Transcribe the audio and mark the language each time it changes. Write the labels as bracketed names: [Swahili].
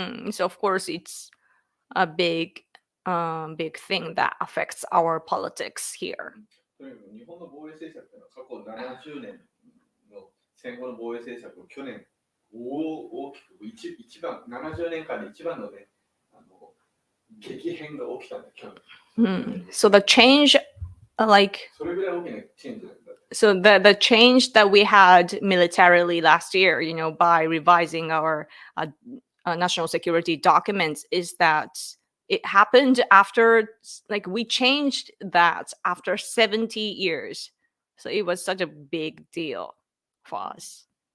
[English] So of course it's a big thing that affects our politics here. [Japanese] とにかく日本の防衛政策というのは過去70年の戦後の防衛政策を去年大きく一番70年間で一番のね激変が起きたんだ去年。 [English] So the change, like [Japanese] それぐらい大きなチェンジなんだ。 [English] So the change that we had militarily last year, by revising our national security documents, is that it happened after, like, we changed that after 70 years. So it was such a big deal for us.